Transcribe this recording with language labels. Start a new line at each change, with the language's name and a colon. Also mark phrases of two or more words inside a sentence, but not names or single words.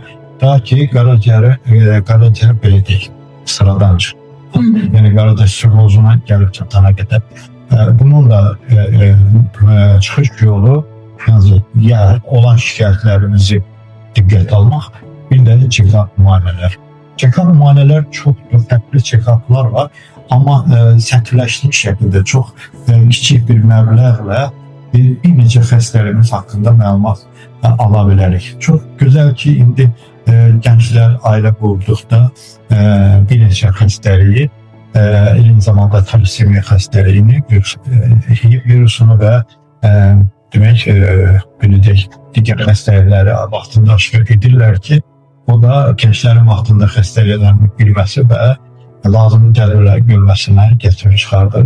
Azerbaijani: Ta ki, qaraciyər belə deyil, sıradan çıxır. Yəni, qaraciyər sirrozuna gəlib çatana qədər. Bunun da çıxış yolu olan şikayətlərimizi diqqət almaq, bir də check-up müayinələr. Check-up müayinələr çoxdur, fərqli check-uplar var, amma sətirləşmiş şəkildə çox kiçik bir məbləğlə bir neçə xəstələrimiz haqqında məlumat ala bilərik. Çox gözəl ki, indi gənclər ailə qurduqda bir neçə xəstəliyi, eyni zamanda talisemiya xəstəliyini, virusunu və demək, biləcək digər xəstəlikləri vaxtında aşkar edirlər ki, o da gənclərin vaxtında xəstəliklərini bilməsi və lazım tədbirlər görməsinə gətirib çıxardır.